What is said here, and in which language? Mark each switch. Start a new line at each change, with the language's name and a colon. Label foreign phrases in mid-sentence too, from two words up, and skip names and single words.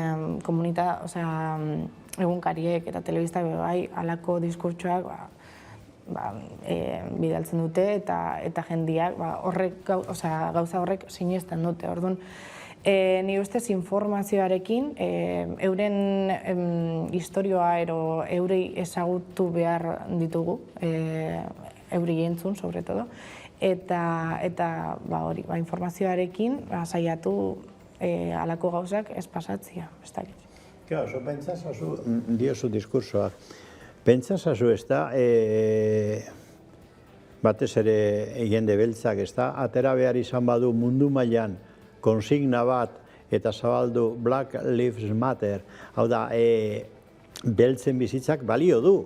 Basque: egunkariek eta telebista bai, alako diskurtsoak bidaltzen dute eta jendiak gauza horrek sinesten dute. Orduan, nire ustez informazioarekin, euren historioa eurei ezagutu behar ditugu, eurei entzun,
Spanish: sobre todo,
Basque: eta informazioarekin saiatu halako gauzak ez pasatzia, ez dakit. Claro, oso pentsazazu, diozu diskursoa, pentsazazu ez da, batez ere jende beltzak ez da, atera behar izan badu mundu mailan konsigna bat eta zabaldu Black Lives Matter, hau da, beltzen bizitzak balio du.